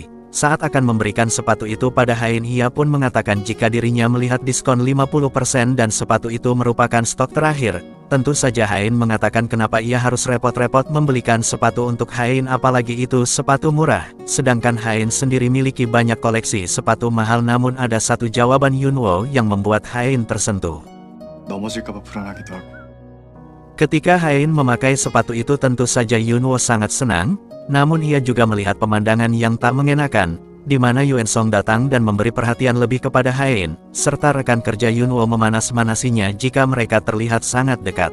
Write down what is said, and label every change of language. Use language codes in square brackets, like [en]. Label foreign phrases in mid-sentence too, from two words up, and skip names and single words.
[id] Saat akan memberikan sepatu itu pada Hain, ia pun mengatakan jika dirinya melihat diskon 50% dan sepatu itu merupakan stok terakhir. Tentu saja Hain mengatakan kenapa ia harus repot-repot membelikan sepatu untuk Hain, apalagi itu sepatu murah. Sedangkan Hain sendiri miliki banyak koleksi sepatu mahal, namun ada satu jawaban Yunwo yang membuat Hain tersentuh. [ko] 넘어질까봐 불안하기도 하고. [id] Ketika Hain memakai sepatu itu tentu saja Yunwo sangat senang, namun ia juga melihat pemandangan yang tak mengenakan, di mana Yuen Song datang dan memberi perhatian lebih kepada Hain, serta rekan kerja Yunwo memanas-manasinya jika mereka terlihat sangat dekat.